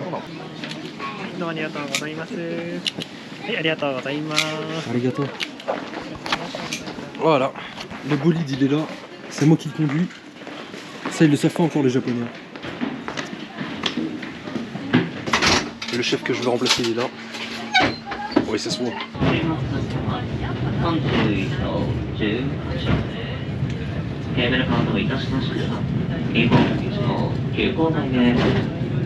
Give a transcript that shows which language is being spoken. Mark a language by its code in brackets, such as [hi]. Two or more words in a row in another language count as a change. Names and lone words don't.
[ja] Arigato. [fr] Voilà. Le bolide, il est là. C'est moi qui le conduis. Ça, ils le savent pas encore, les Japonais. Le chef que je veux remplacer, il est là. Oui, c'est souvent. [ja] 本日の18テーブルカウントいたしました。日本の急行台へ